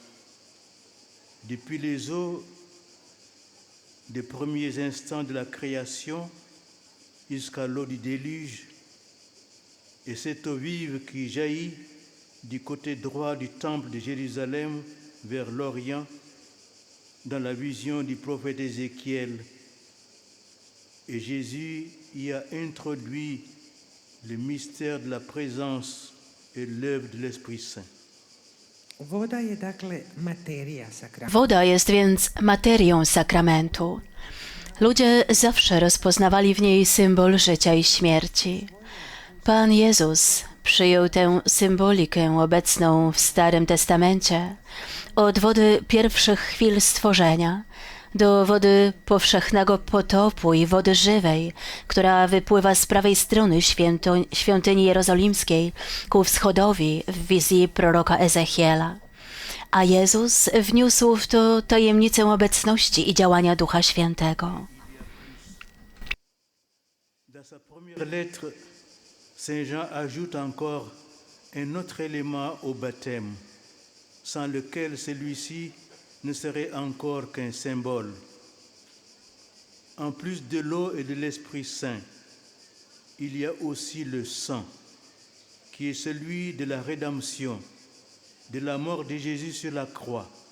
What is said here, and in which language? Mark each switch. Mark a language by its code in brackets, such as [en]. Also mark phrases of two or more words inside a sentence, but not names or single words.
[fr] Depuis les eaux des premiers instants de la création jusqu'à l'eau du déluge, et cette eau vive qui jaillit du côté droit du temple de Jérusalem vers l'Orient, dans la vision du prophète Ézéchiel. Et Jésus y a introduit le mystère de la présence et l'œuvre de l'Esprit Saint. [hr] voda je dakle materija sakramenta. [pl] Woda jest więc materią sakramentu. Ludzie zawsze rozpoznawali w niej symbol życia i śmierci. Pan Jezus przyjął tę symbolikę obecną w Starym Testamencie od wody pierwszych chwil stworzenia do wody powszechnego potopu i wody żywej, która wypływa z prawej strony świątyni jerozolimskiej ku wschodowi w wizji proroka Ezechiela. A Jezus wniósł w to tajemnicę obecności i działania Ducha Świętego. [fr] Dans sa première lettre, Saint Jean ajoute encore un autre élément au baptême, sans lequel celui-ci ne serait encore qu'un symbole. En plus de l'eau et de l'Esprit Saint, il y a aussi le sang, qui est celui de la rédemption, de la mort de Jésus sur la croix.